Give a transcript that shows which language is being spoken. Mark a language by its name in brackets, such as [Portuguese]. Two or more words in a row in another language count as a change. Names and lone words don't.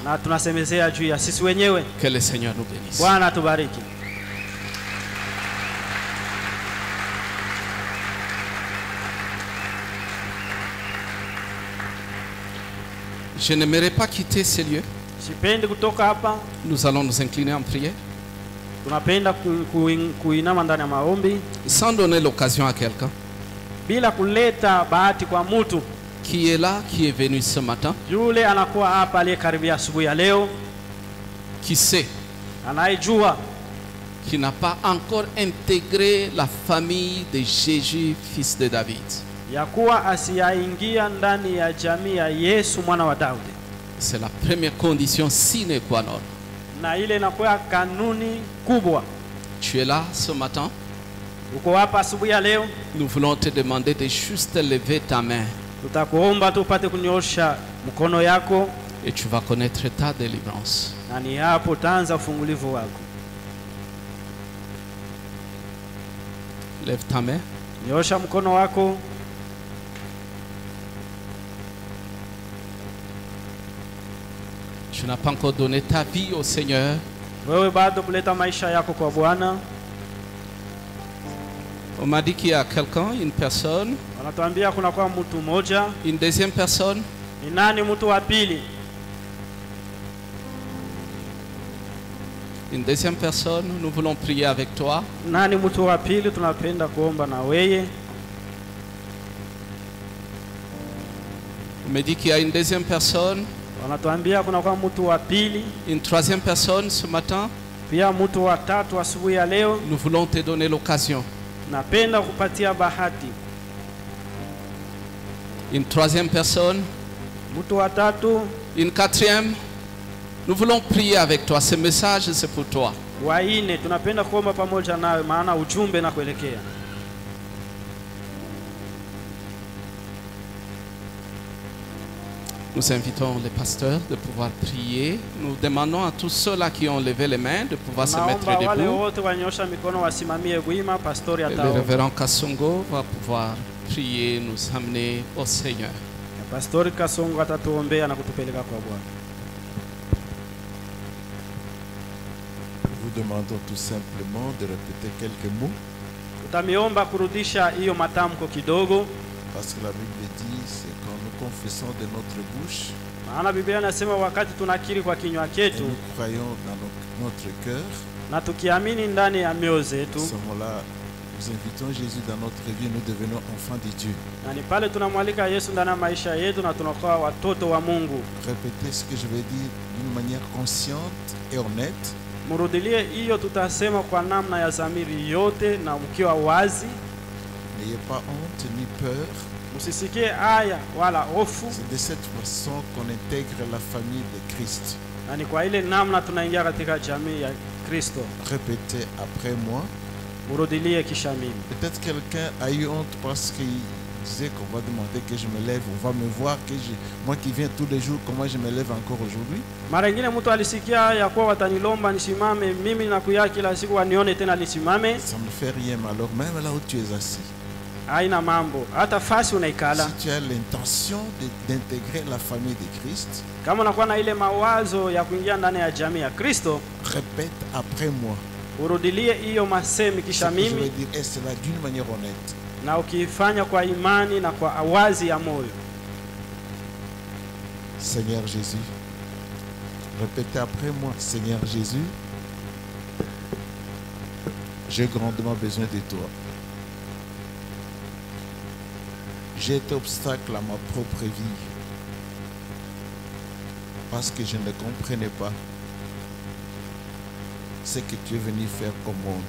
[Swahili] na tunasemezea juu ya sisi wenyewe. [French] Que le Seigneur nous bénisse. [Swahili] Bwana tubariki. [French] Je n'aimerais pas quitter ces lieux. [Swahili] Sipendi kutoka hapa, [French] Nous allons nous incliner en prière. [Swahili] tunapenda kuinama ndani ya maombi [French] Sans donner l'occasion à quelqu'un [Swahili] bila kuleta bahati kwa mtu [French] qui est là, qui est venu ce matin, [Swahili] yule anakuwa hapa aliyekaribia asubuhi ya leo, [French] qui sait, [Swahili] anayejua [French] qui n'a pas encore intégré la famille de Jésus, fils de David. [Swahili] ya kuwa asiyaingia ndani ya jamii ya Yesu mwana wa Daudi, [French] C'est la première condition [Latin] sine qua non. [Swahili] na ile inakuwa kanuni kubwa. [French] Tu es là ce matin, [Swahili] Uko hapa asubuhi ya leo, [French] nous voulons te demander de juste lever ta main [Swahili] tutakuomba tu upate kunyosha mkono yako, [French] et tu vas connaître ta délivrance. [Swahili] na ni hapo utaanza ufungulivu wako. [French] Lève ta main. [Swahili] Nyosha mkono wako. [French] Tu n'as pas encore donné ta vie au Seigneur. [Swahili] Wewe bado kuleta maisha yako kwa Bwana. [French] On m'a dit qu'il y a quelqu'un, une personne, [Swahili] Wanatuambia kuna kwa mtu mmoja. [French] une deuxième personne. [Swahili] Ni nani mtu wa pili? [French] Une deuxième personne, nous voulons prier avec toi. [Swahili] Nani mtu wa pili? Tunapenda kuomba na weye. [French] On me dit qu'il y a une deuxième personne, [Swahili] Wanatuambia kuna kwa mtu wa pili, [French] une troisième personne ce matin. [Swahili] pia mtu wa tatu asubuhi ya leo. [French] Nous voulons te donner l'occasion. [Swahili] Napenda kupatia bahati. [French] Une troisième personne, [Swahili] Mtu wa tatu, [French] une quatrième. Nous voulons prier avec toi. Ce message, c'est pour toi. [Swahili] wa nne, tunapenda kuomba pamoja nawe maana ujumbe na kuelekea. [French] Nous invitons les pasteurs de pouvoir prier. Nous demandons à tous ceux-là qui ont levé les mains de pouvoir se mettre [Swahili] Naomba wale [French] debout. [Swahili] wote wanyosha mikono wasimamie wima. Pastori [French] Et le [Swahili] ataomba. [French] révérend Kassongo va pouvoir prier, nous amener au Seigneur. [Swahili] Pastori Kasongo atatuombea na kutupeleka kwa Bwana. [French] Nous demandons tout simplement de répéter quelques mots [Swahili] Tutamiomba kurudisha hiyo matamko kidogo, [French] parce que la Bible dit c'est quand nous confessons de notre bouche [Swahili] maana Biblia inasema wakati tunakiri kwa kinywa [French] et [Swahili] chetu [French] nous croyons dans notre cœur, [Swahili] na tukiamini ndani ya mioyo [French] à [Swahili] zetu, [French] ce moment-là, nous invitons Jésus dans notre vie, nous devenons enfants de Dieu. [Swahili] na ni pale tunamwalika Yesu ndani ya maisha yetu na tunakuwa watoto wa Mungu. [French] Répétez ce que je vais dire d'une manière consciente et honnête. [Swahili] Murudilie hiyo, tutasema kwa namna ya dhamiri yote na mkiwa wazi. [French] N'ayez pas honte ni peur. [Swahili] Msisikie haya wala hofu, [French] C'est de cette façon qu'on intègre la famille de Christ. [Swahili] na ni kwa ile namna tunaingia katika jamii ya Kristo. [French] Répétez après moi. [Swahili] Murudilie kisha mimi. [French] Peut-être quelqu'un a eu honte parce qu'il disait qu'on va demander que je me lève, on va me voir, moi qui viens tous les jours, comment je me lève encore aujourd'hui. [Swahili] Mara nyingine mtu alisikia ya kuwa watanilomba nisimame, mimi nakuya kila siku wanione tena nisimame. [French] Ça ne fait rien, mais alors même là où tu es assis, [Swahili] Haina mambo, hata fasi unaikala. [French] si tu as l'intention d'intégrer la famille de Christ, [Swahili] Kama unakuwa na ile mawazo ya kuingia ndani ya jamii ya Kristo, [French] répète après moi. [Swahili] urudilie hiyo masemi [French] Ce [Swahili] kisha [French] que je vais [Swahili] mimi, [French] dire, et cela d'une manière honnête. [Swahili] na ukifanya kwa imani na kwa awazi ya moyo. [French] Seigneur Jésus, répétez après moi. Seigneur Jésus, j'ai grandement besoin de toi. J'ai été obstacle à ma propre vie parce que je ne comprenais pas ce que tu es venu faire au monde.